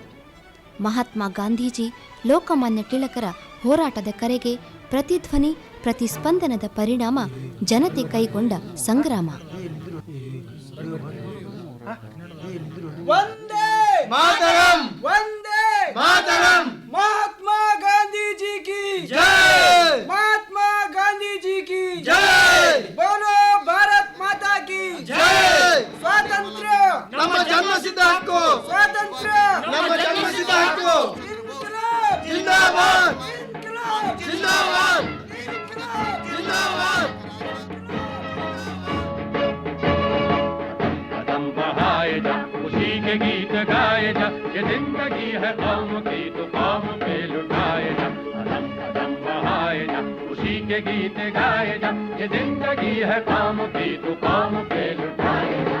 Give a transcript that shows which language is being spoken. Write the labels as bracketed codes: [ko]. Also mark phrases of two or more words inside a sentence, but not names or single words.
[kn] ಮಹಾತ್ಮ ಗಾಂಧೀಜಿ, ಲೋಕಮಾನ್ಯ ತಿಲಕರ ಹೋರಾಟದ ಕರೆಗೆ ಪ್ರತಿಧ್ವನಿ, ಪ್ರತಿಸ್ಪಂದನದ ಪರಿಣಾಮ ಜನತೆ ಕೈಗೊಂಡ ಸಂಗ್ರಾಮ. [sa] ವಂದೇ ಮಾತರಂ, ವಂದೇ ಮಾತರಂ, [hi] महात्मा गांधी जी की जय, महात्मा गांधी जी की जय, बोलो भारत माता की जय. [kn] स्वातंत्र्य ನಮ್ಮ ಜನ್ಮಸಿದ್ಧ ಹಕ್ಕು, स्वातंत्र्य ನಮ್ಮ ಜನ್ಮಸಿದ್ಧ ಹಕ್ಕು. [hi] इंक़िलाब ज़िंदाबाद, इंक़िलाब ज़िंदाबाद, इंक़िलाब ज़िंदाबाद. कदम बढ़ाए जा, खुशी के गीत गाए जा, ये जिंदगी है कौम की तो कौम पे लुटाए जा. कदम कदम बढ़ाए जा, खुशी के गीत गाए जा, ये जिंदगी है कौम की तो कौम पे लुटाए जा.